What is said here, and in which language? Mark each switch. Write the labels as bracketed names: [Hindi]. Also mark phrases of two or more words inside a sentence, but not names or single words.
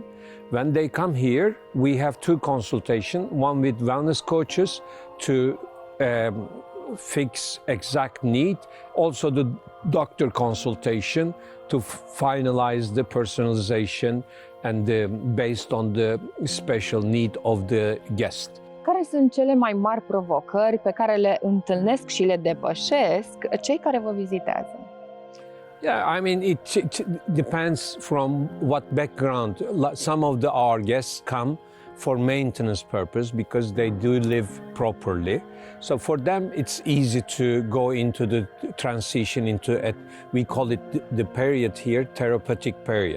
[English] When they come here, we have 2 consultations, one with wellness coaches to fix exact need, also the doctor consultation to finalize the personalization and based on the special need of the guest. [Romanian] Care sunt cele mai mari provocări pe care le întâlnesc și le depășesc cei care vă vizitează? [English] Yeah, I mean, it depends from what background. Some of our guests come for maintenance purpose because they do live properly. So for them, it's easy to go into the transition into we call it the period here, therapeutic period.